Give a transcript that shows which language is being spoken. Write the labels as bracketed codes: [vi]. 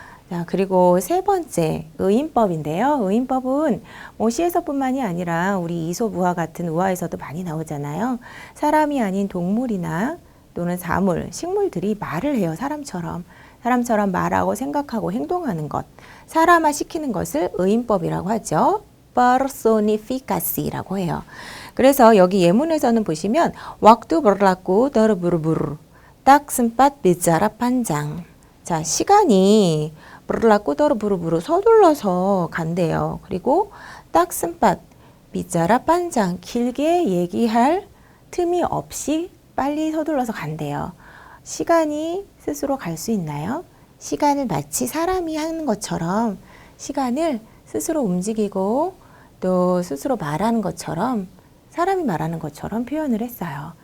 [ko] 자, 그리고 3번째 의인법인데요. 의인법은 뭐 시에서뿐만이 아니라 우리 이솝우화 같은 우화에서도 많이 나오잖아요. 사람이 아닌 동물이나 또는 사물, 식물들이 말을 해요. 사람처럼 말하고 생각하고 행동하는 것, 사람화 시키는 것을 의인법이라고 하죠. personifica시라고 해요. 그래서 여기 예문에서는 보시면 [id] waktu berlaku terburu-buru tak sempat bicara panjang. [ko] 자, 시간이 [id] berlaku terburu-buru [ko] 서둘러서 간대요. 그리고 [id] tak sempat bicara panjang [ko] 길게 얘기할 틈이 없이 빨리 서둘러서 간대요. 시간이 스스로 갈 수 있나요? 시간을 마치 사람이 하는 것처럼 시간을 스스로 움직이고 또 스스로 말하는 것처럼 사람이 말하는 것처럼 표현을 했어요.